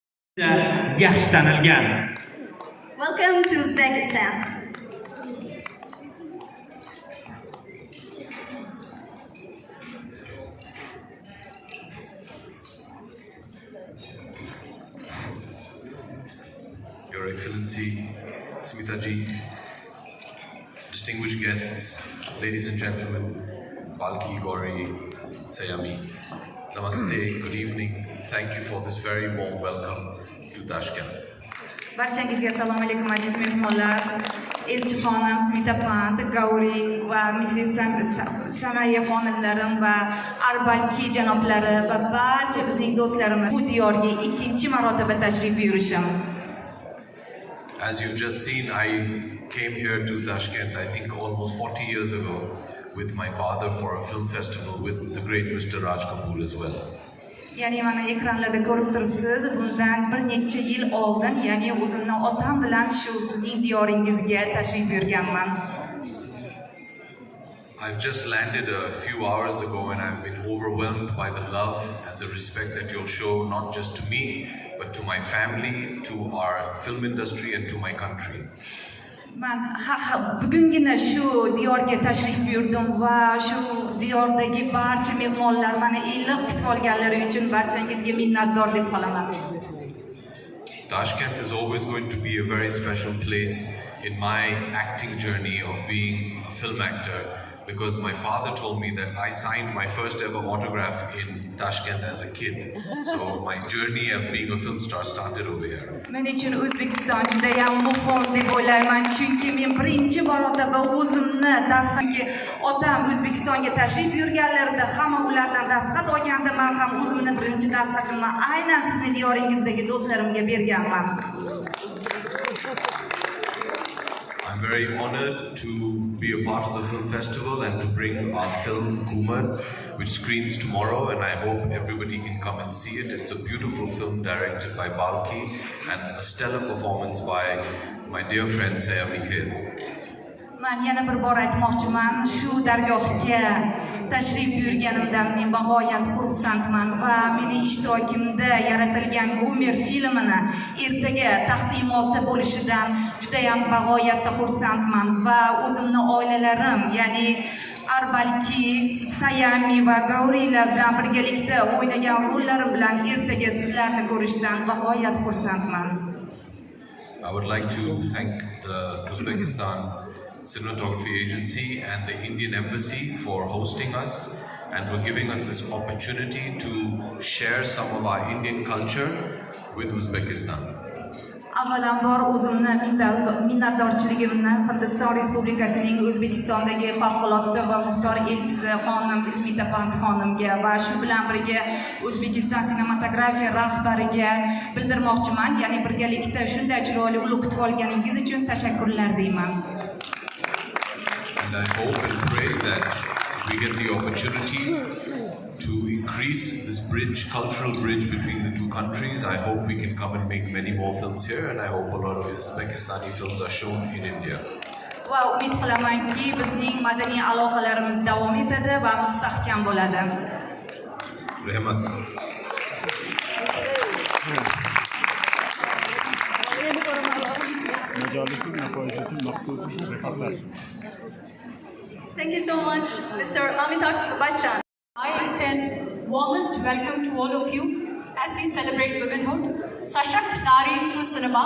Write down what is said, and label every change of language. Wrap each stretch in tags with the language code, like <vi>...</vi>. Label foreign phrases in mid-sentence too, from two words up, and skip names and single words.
<uz>yaxshi tanilgan.</uz> <en>Welcome to Uzbekistan. Your Excellency, Smita ji, distinguished guests, ladies and gentlemen, Balki, Gauri, Sayami, Namaste, good evening. Thank you for this very warm welcome to Tashkent.</en> <uz>Barchangizga assalomu alaykum aziz mehmonlar. Elchi xonim, Smita Pant, Gauri va Mrs. Samaya xonimlarim va Arbalki janoblari va barcha bizning do'stlarimiz bu diyorga ikkinchi marotaba tashrif buyurishim.</uz> <en>As you've just seen, I came here to Tashkent, I think almost 40 years ago, with my father for a film festival with the great Mr. Raj Kapoor as well.</en> <uz>Ya'ni mana ekranlarda ko'rib turibsiz, bundan bir necha yil oldin, ya'ni o'zimning otam bilan shu sizning diyoringizga tashrif buyurganman.</uz> <en>I've just landed a few hours ago and I've been overwhelmed by the love and the respect that you'll show not just to me, but to my family, to our film industry and to my country.</en> <uz>Men bugungina shu diyorga tashrif buyurdim va shu diyordagi barcha mehmonlar meni iliq kutib olganlari uchun barchangizga minnatdor deb qolaman.</uz> <en>Tashkent is always going to be a very special place in my acting journey of being a film actor, because my father told me that I signed my first ever autograph in Tashkent as a kid. So my journey of being a film star started over here.</en> <uz>Men uchun O'zbekiston juda ham muhim deb o'ylayman, chunki men birinchi marotaba o'zimni dastlabki otam O'zbekistonga tashrif buyurganlarida hamma ulardan dastxat olganda men ham o'zimni birinchi dastxatimni aynan sizning diyoringizdagi do'stlarimga berganman.</uz> <en>I'm very honored to be a part of the film festival and to bring our film Kumar, which screens tomorrow, and I hope everybody can come and see it. It's a beautiful film directed by Balki and a stellar performance by my dear friend Sayami Khair.</en> <uz>Men yana bir bor aytmoqchiman, shu dargohga tashrif buyurganimdan men bag'oyat xursandman va meni ishtirokimda yaratilgan Gumer filmini ertaga taqdimoti bo'lishidan juda ham bag'oyatda xursandman va o'zimni oilalarim, ya'ni Arbalki, Sayami va Gaurilar bilan birgalikda o'ynagan rollarim bilan ertaga sizlarni ko'rishdan bag'oyat xursandman.</uz> <en>I would like to thank the Uzbekistan Cinematography Agency and the Indian Embassy for hosting us and for giving us this opportunity to share some of our Indian culture with Uzbekistan.</en> <uz>Avvalambor o'zimni minnatdorchiligimni Hindiston Respublikasining O'zbekistondagi favqulodda va muxtor elchisi xonim Smita Pant xonimga va shu bilan birga O'zbekiston sinematografiya rahbariga bildirmoqchiman, ya'ni birgalikda shunday chiroyli ulug' kutib olganingiz uchun tashakkurlar deyman.</uz> <en>And I hope and pray that we get the opportunity to increase this bridge, cultural bridge between the two countries. I hope we can come and make many more films here, and I hope a lot of Uzbekistani films are shown in India.</en> <uz>Va umid qilamanki, bizning madaniy aloqalarimiz davom etadi va mustahkam bo'ladi. Rahmat.</uz> <en>Thank you so much, Mr. Amitabh Bachchan. I extend warmest welcome to all of you as we celebrate womanhood,</en> <hi>Sashakt Nari</hi> <en>through cinema.</en>